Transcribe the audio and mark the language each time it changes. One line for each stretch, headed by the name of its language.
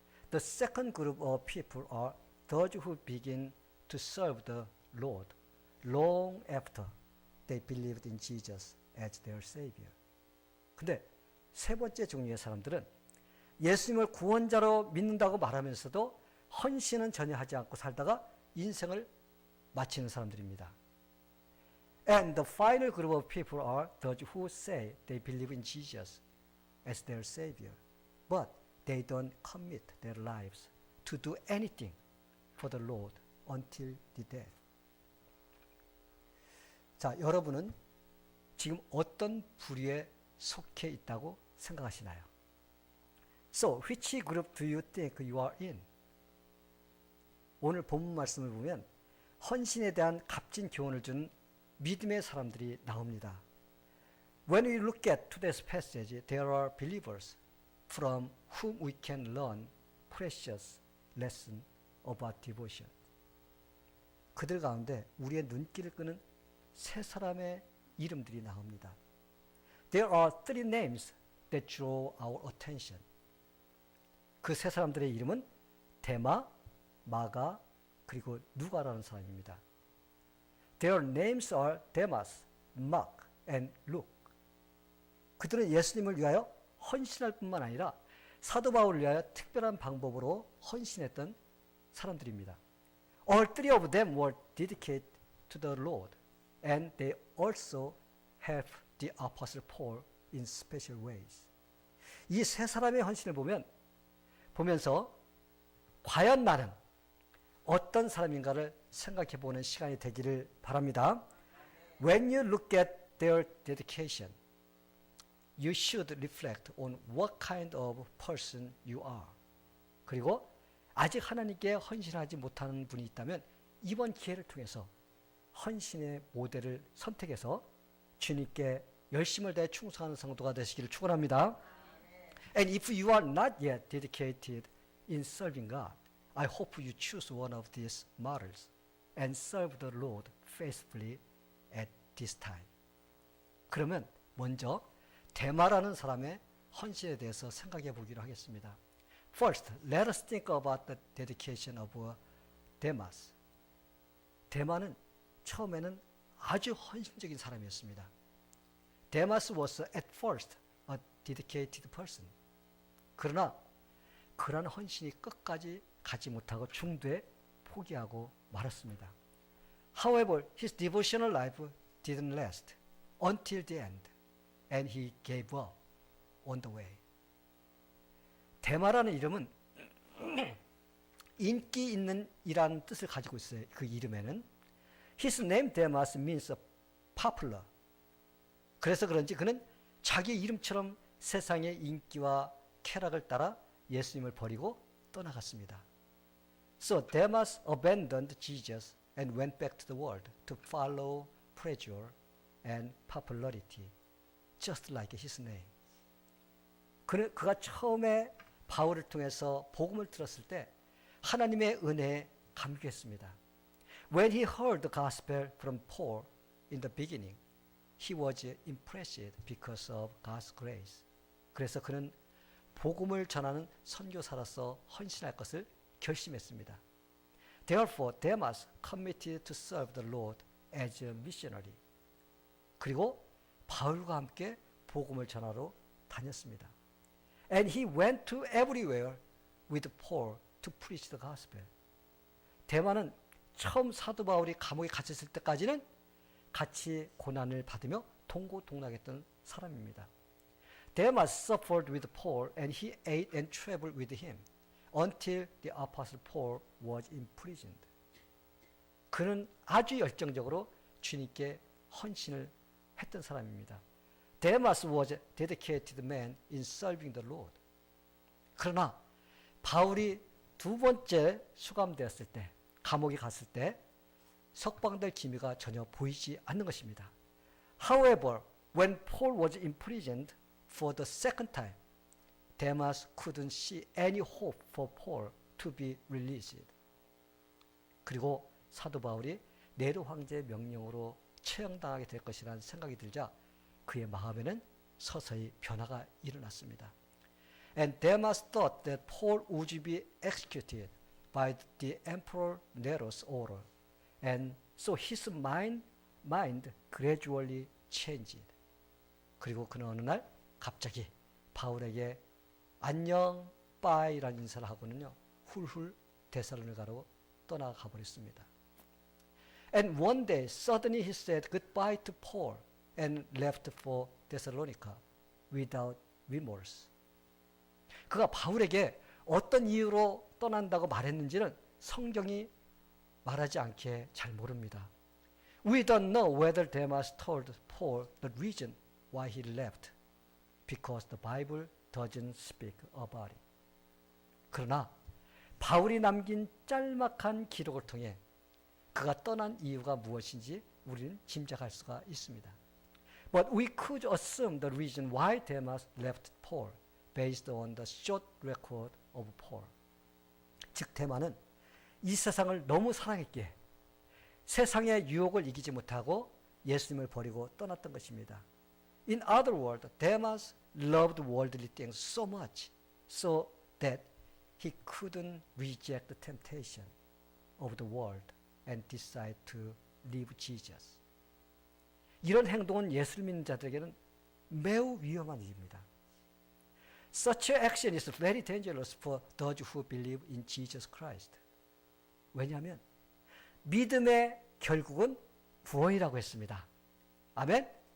English: The second group of people are those who begin to serve the Lord long after they believed in Jesus as their Savior.
Korean: 근데 세 번째 종류의 사람들은 예수님을 구원자로 믿는다고 말하면서도 헌신은 전혀 하지 않고 살다가 인생을 마치는 사람들입니다.
English: And the final group of people are those who say they believe in Jesus as their Savior, but they don't commit their lives to do anything for the Lord until the death.
Korean: 자, 여러분은 지금 어떤 부류에 속해 있다고 생각하시나요?
English: So, which group do you think you are in?
Korean: 오늘 본문 말씀을 보면 헌신에 대한 값진 교훈을 준 믿음의 사람들이 나옵니다.
English: When we look at today's passage, there are believers from whom we can learn precious lesson about devotion.
Korean: 그들 가운데 우리의 눈길을 끄는 세 사람의 이름들이 나옵니다.
English: There are three names that draw our attention.
Korean: 그 세 사람들의 이름은 데마, 마가, 그리고 누가라는 사람입니다.
English: Their names are Demas, Mark, and Luke.
Korean: 그들은 예수님을 위하여 헌신할 뿐만 아니라 사도 바울을 위하여 특별한 방법으로 헌신했던 사람들입니다.
English: All three of them were dedicated to the Lord, and they also helped the Apostle Paul in special ways.
Korean: 이 세 사람의 헌신을 보면서 과연 나는 어떤 사람인가를 생각해 보는 시간이 되기를 바랍니다.
English: When you look at their dedication, you should reflect on what kind of person you are.
Korean: 그리고 아직 하나님께 헌신하지 못하는 분이 있다면 이번 기회를 통해서 헌신의 모델을 선택해서 주님께 열심을 다해 충성하는 성도가 되시기를 축원합니다.
English: And if you are not yet dedicated in serving God, I hope you choose one of these models and serve the Lord faithfully at this time.
Korean: 그러면 먼저 데마라는 사람의 헌신에 대해서 생각해 보기로 하겠습니다.
English: First, let us think about the dedication of Demas.
Korean: 데마는 처음에는 아주 헌신적인 사람이었습니다.
English: Demas was at first a dedicated person.
Korean: 그러나 그러한 헌신이 끝까지 가지 못하고 중도에 포기하고 말았습니다.
English: However, his devotional life didn't last until the end, and he gave up on the way.
Korean: 데마라는 이름은 인기 있는 이라는 뜻을 가지고 있어요. 그 이름에는
English: His name Demas means popular.
Korean: 그래서 그런지 그는 자기 이름처럼 세상의 인기와 쾌락을 따라 예수님을 버리고 떠나갔습니다.
English: So Demas abandoned Jesus and went back to the world to follow pleasure and popularity, just like his name.
Korean: 그가 처음에 바울을 통해서 복음을 들었을 때 하나님의 은혜에 감격했습니다.
English: When he heard the gospel from Paul in the beginning, he was impressed because of God's grace.
Korean: 그래서 그는 복음을 전하는 선교사로서 헌신할 것을 결심했습니다.
English: Therefore, Demas committed to serve the Lord as a missionary.
Korean: 그리고 바울과 함께 복음을 전하러 다녔습니다.
English: And he went to everywhere with Paul to preach the gospel.
Korean: 데마는 처음 사도 바울이 감옥에 갇혔을 때까지는 같이 고난을 받으며 동고동락했던 사람입니다.
English: Demas suffered with Paul and he ate and traveled with him until the apostle Paul was imprisoned.
Korean: 그는 아주 열정적으로 주님께 헌신을 했던 사람입니다.
English: Demas was a dedicated man in serving the Lord.
Korean: 그러나 바울이 두 번째 수감되었을 때, 감옥에 갔을 때 석방될 기미가 전혀 보이지 않는 것입니다.
English: However, when Paul was imprisoned for the second time, Demas couldn't see any hope for Paul to be released.
Korean: 그리고 사도 바울이 네로 황제의 명령으로 처형당하게 될 것이라는 생각이 들자 그의 마음에는 서서히 변화가 일어났습니다.
English: And Demas thought that Paul would be executed by the Emperor Nero's order, and so his mind gradually changed.
Korean: 그리고 그는 어느 날 갑자기 바울에게 안녕, 빠이라는 인사를 하고는요, 훌훌 데살로니가로 떠나가 버렸습니다.
English: And one day, suddenly he said goodbye to Paul and left for Thessalonica without remorse.
Korean: 그가 바울에게 어떤 이유로 떠난다고 말했는지는 성경이 말하지 않게 잘 모릅니다.
English: We don't know whether Demas told Paul the reason why he left, because the Bible doesn't speak about it.
Korean: 그러나 바울이 남긴 짤막한 기록을 통해 그가 떠난 이유가 무엇인지 우리는 짐작할 수가 있습니다.
English: But we could assume the reason why Demas left Paul based on the short record of Paul.
Korean: 즉 데마는 이 세상을 너무 사랑했기에 세상의 유혹을 이기지 못하고 예수님을 버리고 떠났던 것입니다.
English: In other words, Demas loved worldly things so much so that he couldn't reject the temptation of the world and decide to leave Jesus.
Korean: 이런 행동은 예수를 믿는 자들에게는 매우 위험한 일입니다.
English: Such action is very dangerous for those who believe in Jesus Christ.
Korean: 왜냐하면 믿음의 결국은 구원이라고 했습니다. 아멘?